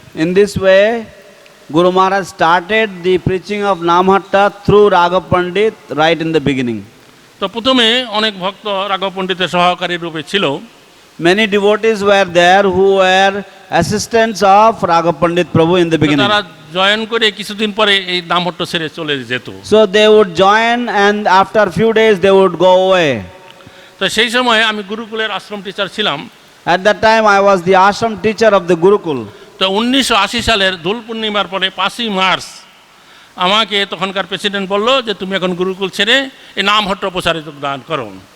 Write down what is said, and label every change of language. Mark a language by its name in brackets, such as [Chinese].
[English] In this way, Guru Maharaj started the preaching of Namhatta through Raghav Pandit right in the beginning. [Bangla] তো প্রথমে অনেক ভক্ত রাঘব পণ্ডিতের সহকারী রূপে ছিল। [English] Many devotees were there who were assistants of Raghav Pandit Prabhu in the beginning. [Bangla] তারা জয়েন করে কিছুদিন পরে এই নামহট্ট ছেড়ে চলে যেত। [English] So they would join and after few days they would go away. [Bangla] তো সেই সময় আমি গুরুকুলের আশ্রম টিচার ছিলাম। [English] At that time I was the ashram teacher of the Gurukul. [Bangla] তো 1980 সালের দোল পূর্ণিমার পরে 5ই মার্চ আমাকে তখনকার প্রেসিডেন্ট বলল যে তুমি এখন গুরুকুল ছেড়ে এই নামহট্ট প্রচারে যোগদান করো।